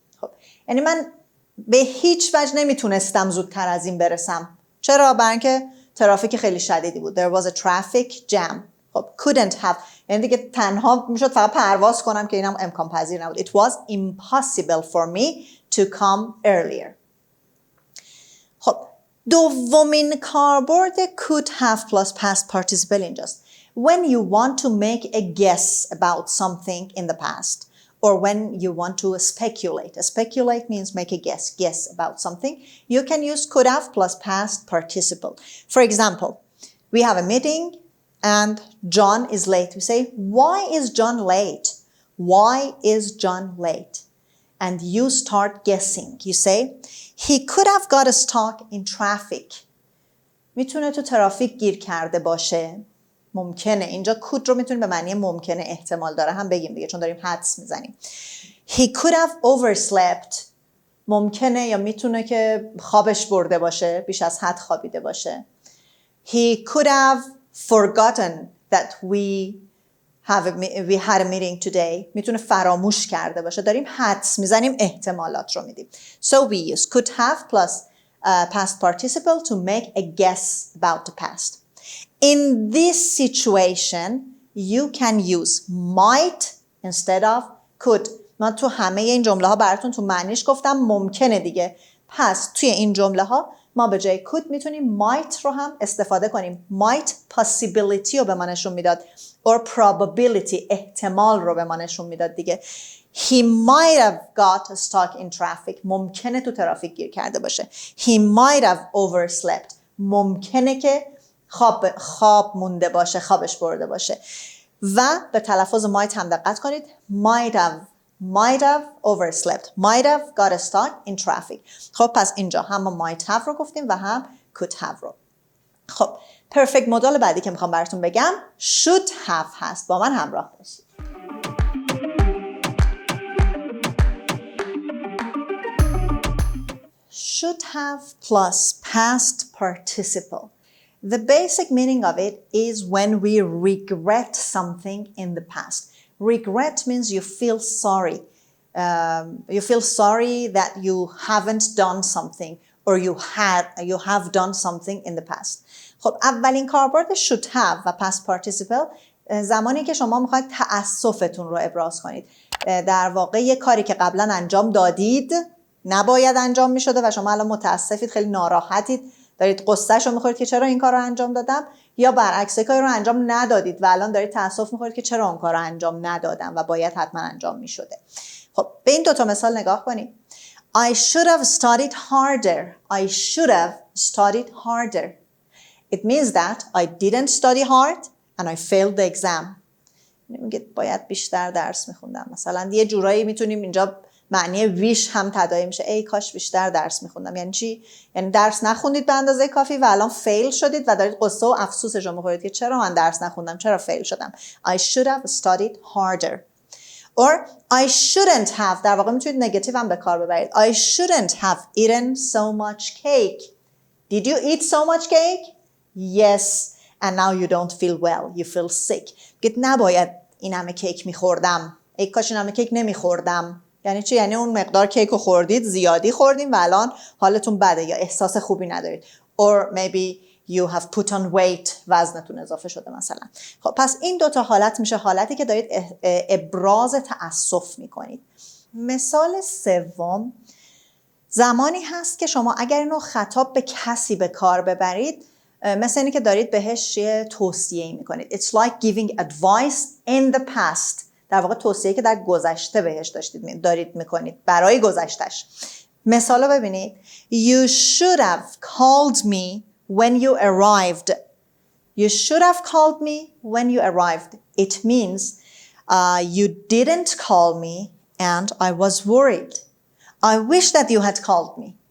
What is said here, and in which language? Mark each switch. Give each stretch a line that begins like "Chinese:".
Persian: خب یعنی من به هیچ وجه نمیتونستم زودتر از این برسم. چرا؟ برای اینکه ترافیک خیلی شدیدی بود.
English: There was a traffic jam.
Persian: خب couldn't have یعنی دیگه تنها میشد فقط پرواز کنم که اینم امکان پذیر نبود.
English: It was impossible for me to come earlier.
Persian: خب دومین کاربرد could have plus past participle اینجاست.
English: When you want to make a guess about something in the past or when you want to speculate. Speculate means make a guess about something. You can use could have plus past participle. For example, we have a meeting and John is late. We say, why is John late? Why is John late? And you start guessing. You say, he could have got stuck in traffic.
Persian: میتونه تو ترافیک گیر کرده باشه. ممکنه. اینجا could رو میتونیم به معنی ممکنه احتمال داره هم بگیم دیگه چون داریم حدس میزنیم.
English: He could have overslept.
Persian: ممکنه یا میتونه که خوابش برده باشه. بیش از حد خوابیده باشه.
English: He could have forgotten that we had a meeting today.
Persian: میتونه فراموش کرده باشه. داریم حدس میزنیم احتمالات رو میدیم.
English: So we use could have plus past participle to make a guess about the past. In this situation, you can use might instead of could.
Persian: من تو همه این جمله ها براتون تو معنیش گفتم ممکنه دیگه. پس توی این جمله ها ما به جای could میتونیم might رو هم استفاده کنیم. might possibility رو به ما نشون میداد. or probability احتمال رو به ما نشون میداد دیگه.
English: He might have got stuck in traffic.
Persian: ممکنه تو ترافیک گیر کرده باشه.
English: He might have overslept.
Persian: ممکنه که خواب مونده باشه، خوابش برده باشه. و به تلفظ might هم دقت کنید.
English: might have overslept. might have got stuck in traffic.
Persian: خب پس اینجا هم might have رو گفتیم و هم could have رو. خب perfect مدال بعدی که میخوام براتون بگم should have هست. با من همراه باشید.
English: Should have plus past participle. The basic meaning of it is when we regret something in the past. Regret means you feel sorry. You feel sorry that you haven't done something or you have done something in the past.
Persian: خب اولین کاربرد should have و past participle زمانی که شما میخواید تأسفتون رو ابراز کنید. در واقع یه کاری که قبلا انجام دادید نباید انجام میشده و شما الان متاسفید، خیلی ناراحتید، دارید قصه‌شو میخورید که چرا این کار رو انجام دادم، یا برعکس کاری رو انجام ندادید و الان دارید تأسف میخورید که چرا اون کار رو انجام ندادم و باید حتما انجام میشده. خب به این دوتا مثال نگاه کنید.
English: I should have studied harder. I should have studied harder. It means that I didn't study hard and I failed the exam.
Persian: میگه باید بیشتر درس میخوندم. مثلا یه جورایی میتونیم اینجا معنی ویش هم تداعی میشه. ای کاش بیشتر درس میخوندم. یعنی چی؟ یعنی درس نخوندید به اندازه کافی و الان فیل شدید و دارید قصه و افسوسش رو میخورید که چرا من درس نخوندم، چرا فیل شدم.
English: I should have studied harder. Or I shouldn't have.
Persian: در واقع میتونید نگاتیو هم به کار ببرید.
English: I shouldn't have eaten so much cake. Did you eat so much cake? Yes. And now you don't feel well. You feel sick.
Persian: گفت نباید این همه کیک میخوردم. ای کاش این همه کیک نمیخوردم. یعنی چی؟ یعنی اون مقدار کیک رو خوردید، زیادی خوردین و الان حالتون بده یا احساس خوبی ندارید.
English: Or maybe you have put on weight.
Persian: وزنتون اضافه شده مثلا. خب پس این دوتا حالت میشه حالتی که دارید ابراز تأسف میکنید. مثال سوم زمانی هست که شما اگر اینو خطاب به کسی به کار ببرید مثل اینی که دارید بهش یه توصیه‌ای میکنید.
English: It's like giving advice in the past.
Persian: در واقع توصیه‌ای که در گذشته بهش دارید میکنید برای گذشتش. مثال رو ببینید.
English: You should have called me when you arrived. You should have called me when you arrived. It means you didn't call me and I was worried. I wish that you had called me.